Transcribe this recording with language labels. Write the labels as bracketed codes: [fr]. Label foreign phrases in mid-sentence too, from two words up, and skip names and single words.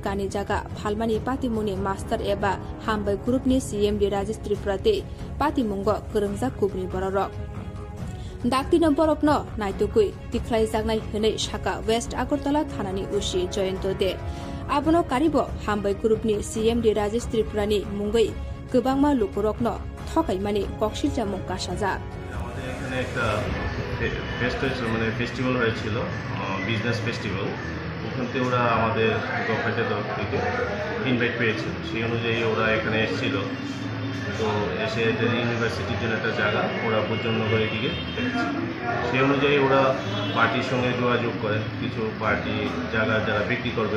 [trp] kani jaga phalmani Pati Muni Master eba Hambai Group ni CMD Rajesh Tripura te Pati Mungo Gerengsak Kubni Bororok Dakti Borokno Naitugui Tiklai Jagnai Hane Shaka West Agartala Thanani Ushi Jayanto de Abono Karibo Hambai Group ni CMD Rajesh Tripura ni Mungoi Gobangma Lukurokno Thokaimani Kokshil Chamung Kashaja [bn] আমাদের এখানে একটা ফেস্টিভ্যাল হয়েছিল বিজনেস ফেস্টিভ্যাল ওখানে ওরা আমাদের গভর্নমেন্টের তরফ থেকে ইনভাইট পেয়েছিল সেই অনুযায়ী ওরা এখানে এসেছিল তো এসে ইউনিভার্সিটির জন্য একটা জায়গা ওরা বুজনগর এদিকে সেই অনুযায়ী ওরা পার্টির সঙ্গে যোগাযোগ করেন কিছু পার্টি জায়গা যারা বিক্রি করবে